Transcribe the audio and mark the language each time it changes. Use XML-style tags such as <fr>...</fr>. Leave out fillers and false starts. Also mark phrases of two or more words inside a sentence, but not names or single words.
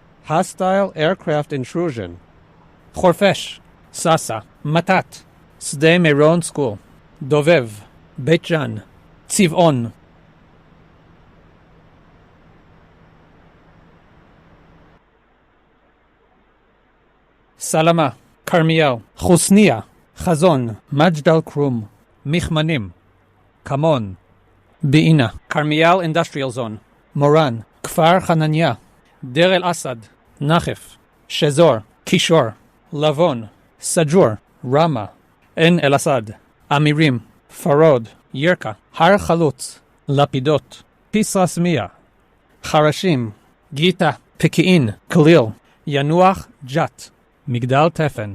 <en>Hostile aircraft intrusion. Khorfesh, Sasa, Matat, Sde Meron School, Dovev, Beit Jan, Tzivon. Salama, Carmiel, Chusnia, Chazon, Majdal Krum, Michmanim, Kamon, Beina, Carmiel Industrial Zone, Moran, Kfar Hanania, Der El Asad, Nachef, Shezor, Kishor, Lavon, Sajur, Rama, En El Asad, Amirim, Farod, Yerka, Har Chalutz, Lapidot, Pisras Mia, Harashim, Gita, Peki'in, Khalil, Yanuach, Jat, Migdal Tefen,</en>